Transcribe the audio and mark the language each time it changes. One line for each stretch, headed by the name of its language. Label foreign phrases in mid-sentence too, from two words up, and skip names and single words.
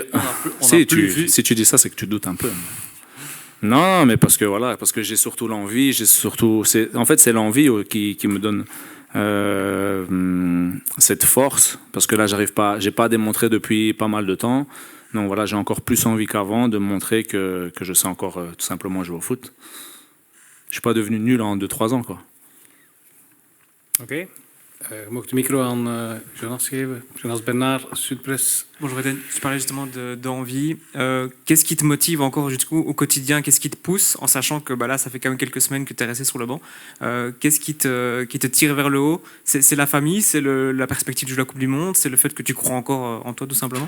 French: que si tu dis ça, c'est que tu doutes un peu. Non, mais parce que j'ai surtout l'envie, en fait c'est l'envie qui me donne cette force, parce que là j'ai pas démontré depuis pas mal de temps. Donc voilà, j'ai encore plus envie qu'avant de montrer que je sais encore tout simplement jouer au foot. Je suis pas devenu nul en 2-3 ans, quoi.
Dutch: Oké. Je mag de micro aan Jonas geven.
French: Jonas Bernard, Sud-Presse. Bonjour Eden, tu parlais justement d'envie. Qu'est-ce qui te motive encore jusqu'au au quotidien? Qu'est-ce qui te pousse, en sachant que là, ça fait quand même quelques semaines que tu es resté sur le banc? Qu'est-ce qui te tire vers le haut? C'est la famille, c'est la perspective de jouer la Coupe du Monde, c'est le fait que tu crois encore en toi, tout simplement?